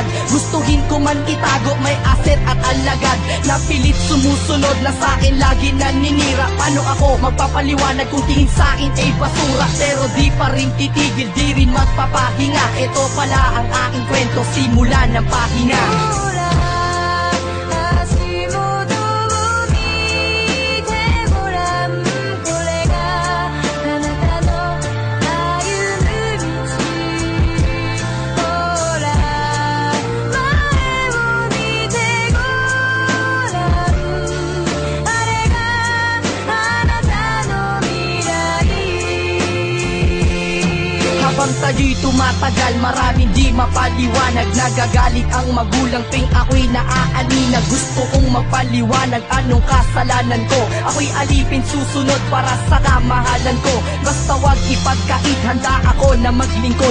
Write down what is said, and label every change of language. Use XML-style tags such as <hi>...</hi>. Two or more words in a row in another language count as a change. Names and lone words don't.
<tl>Gustuhin ko man itago, may aset at alagad. Napilit sumusunod na sa'kin, lagi naninira. Paano ako magpapaliwanag kung tingin sa'kin ay basura? Pero di pa rin titigil, di rin magpapahinga. Ito pala ang aking kwento, simula ng pahina.</tl> <ja>ほら足元を見てごらん、これがあなたの歩む道。ほら前を見てごらん、あれがあなたの未来。</ja> <tl>Habang tayo'y tumatagal, maraming di mapaliwanag. Nagagalit ang magulang ting ako'y naaalina. Gusto kong magpaliwanag anong kasalanan ko. Ako'y alipin susunod para sa kamahalan ko. Basta wag ipagkait, handa ako na maglingkod.</tl>